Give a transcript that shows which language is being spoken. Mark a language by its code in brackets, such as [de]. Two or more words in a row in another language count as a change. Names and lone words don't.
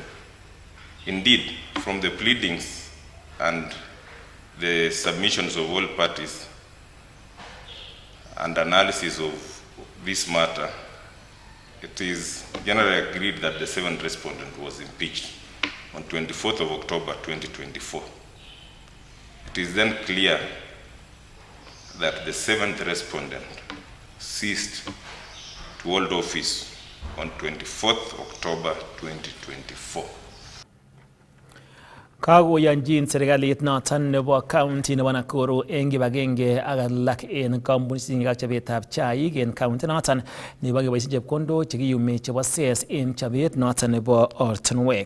[en] Indeed, from the pleadings and the submissions of all parties and analysis of this matter, it is generally agreed that the 7th respondent was impeached on 24th of October 2024. It is then clear that the 7th respondent ceased to hold office on 24th October 2024. [kln] Kakoyanjin serikalit noton nebo county nebo Nakuru eng kibagenge ak alak en kampunisiekab chobetab chaik en county noton nebo keboisien chepkondok chekiyumi chebo ses en chobet noton nebo ortinwek.